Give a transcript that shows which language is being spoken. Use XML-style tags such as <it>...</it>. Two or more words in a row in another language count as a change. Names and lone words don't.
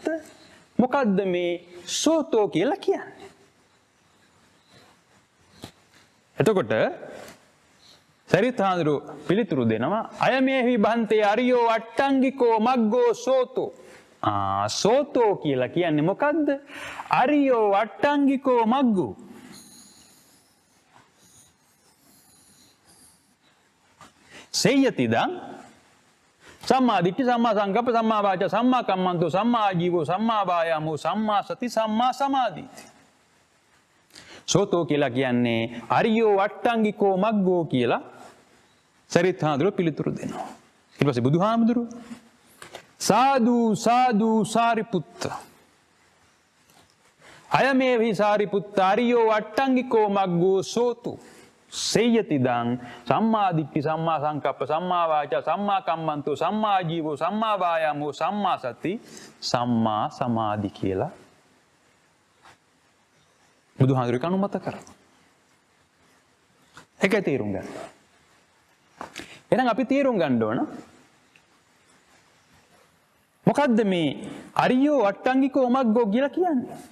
<si>මොකද්ද මේ සෝතෝ කියලා කියන්නේ? එතකොට සරියුත් හාමුදුරුවෝ පිළිතුරු දෙනවා</si> <pi>අයමේහි බන්තේ අරියෝ අට්ටංගිකෝ මග්ගෝ සෝතෝ.</pi> <si>සෝතෝ කියලා කියන්නේ මොකද්ද?</si> <pi>අරියෝ අට්ටංගිකෝ මග්ගෝ. සේයතිදං සම්මා දිට්ඨි සම්මා සංකප්ප සම්මා වාචා සම්මා කම්මන්තෝ සම්මා ආජීවෝ සම්මා වායාමෝ සම්මා සති සම්මා සමාධිති.</pi> <si>සෝතෝ කියලා කියන්නේ</si> <pi>අරියෝ අට්ටංගිකෝ මග්ගෝ</pi> <si>කියලා සරියුත් හාමුදුරුවෝ පිළිතුරු දෙනවා. ඊට පස්සේ බුදුහාමුදුරුවෝ</si> <pi>සාදු සාදු සාරිපුත්ත අයමේහි සාරිපුත්ත අරියෝ අට්ටංගිකෝ මග්ගෝ සෝතු සේයතිදං සම්මා දිට්ඨි සම්මා සංකප්ප සම්මා වාචා සම්මා කම්මන්තෝ සම්මා ආජීවෝ සම්මා වායාමෝ සම්මා සති සම්මා සමාධි</pi> <si>කියලා බුදුහාමුදුරුවෝ අනුමත කරනවා. ඒකයි තේරුම් ගන්න. එහෙනම් අපි තේරුම් ගන්න ඕන මොකද්ද මේ</si> <pi>අරියෝ අට්ටංගිකෝ මග්ගෝ</pi> <si>කියලා කියන්නේ?</si>